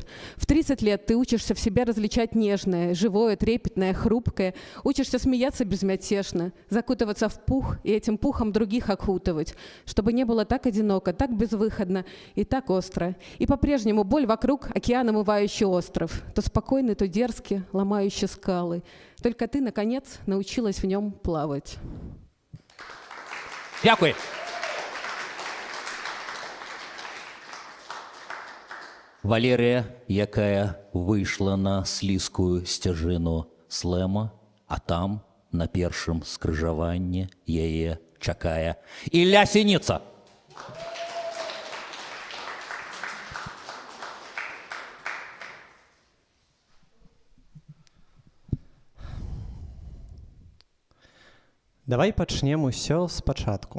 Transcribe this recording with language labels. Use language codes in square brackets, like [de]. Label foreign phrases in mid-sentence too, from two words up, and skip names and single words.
[ru] В 30 лет ты учишься в себе различать нежное, живое, трепетное, хрупкое, учишься смеяться безмятежно, закутываться в пух и этим пухом других окутывать, чтобы не было так одиноко, так безвыходно и так остро. И по-прежнему боль вокруг океан, омывающий остров, то спокойный, то дерзкий, ломающий скалы. Только ты, наконец, научилась в нем плавать. [uk] Дякую. [be] Валерія, якая выйшла на слізкую сцяжыну слэма, а там, на першым скрыжаванні, яе чакае Ілля Сініца. Давай пачнем усё спачатку.